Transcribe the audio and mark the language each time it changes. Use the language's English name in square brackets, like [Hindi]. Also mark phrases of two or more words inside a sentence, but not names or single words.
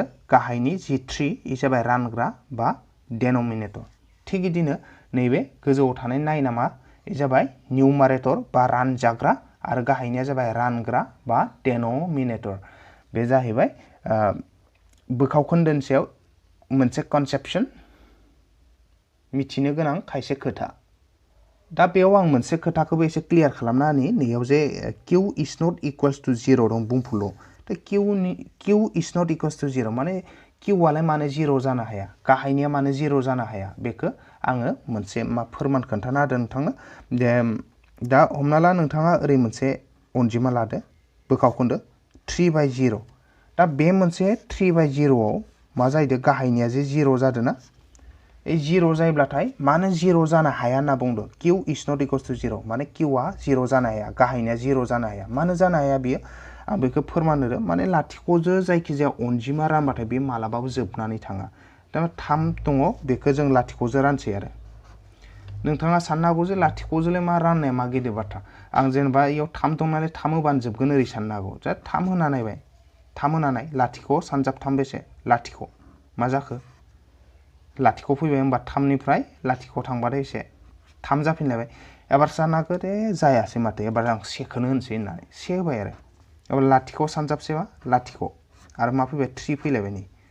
[Bodo] गाहायनि जि 3 इ जाबाय रानग्रा बा डेनोमिनेटर थिग बिदिनो नैबे गोजौआव थानाय 9आ मा इ जाबाय निउमारेटर बा रानजाग्रा आरो गाहायनिया जाबाय रानग्रा बा डेनोमिनेटर बे जाहैबाय बोखावखोन्दोनि सायाव मोनसे कनसेप्शन मिथिनो गोनां खायसे खोथा दा बेयाव आं मोनसे खोथाखौबो एसे क्लियार खालामना होनि नैयाव जे [English] q is not equals to 0 [Bodo] दं बुंफुरलु दा [English] q is not equals to 0 [Bodo] माने किउआलाय मानो 0 जानो हाया गाहायनिया मानो 0 जानो हाया बेखौ आङो मोनसे मा फोरमान खोन्थाना होदों नोंथांनो दा हमना ला नोंथाङा ओरै मोनसे अनजिमा लादो बोखावखोन्दो 3/0 दा बे मोनसे 3/0 आव मा जाहैदों गाहायनिया जे 0 जादों ना 0 जायोब्लाथाय मानो 0 जानो हाया होनना बुंदों [English] q is not equals to 0 [Bodo] माने किउआ 0 जानो हाया गाहायनिया 0 जानो हाया मानो जानो हाया बियो आं बेखौ फोरमान होदों माने लाथिख'जों जायखिजाया अनजिमा रानबाथाय बे मालाबाबो जोबनानै थाङा दा 3 दङ बेखौ जों लाथिख'जों रानसै आरो नोंथाङा साननो हागौ जे लाथिख'जोंलाय मा राननाया मा गेदेर बाथ्रा आं जेनेबा इयाव 3 दं नालाय 3 होबानो जोबगोन ओरै साननो हागौ जा 3 होना नायबाय 3 होना नाय लाथिख' सानजाब 3 बेसे लाथिख' मा जाखो लाथिख' फैबाय होमबा 3 निफ्राय लाथिख' थांबाथाय एसे 3 जाफिनलायबाय एबार साननो हागौ दे जायासै माथो एबार आं सेखौनो होनसै होननानै से होबाय आरो एबार लाथिख' सानजाबसेबा लाथिख' आरो मा फैबाय 3 फैलायबाय नै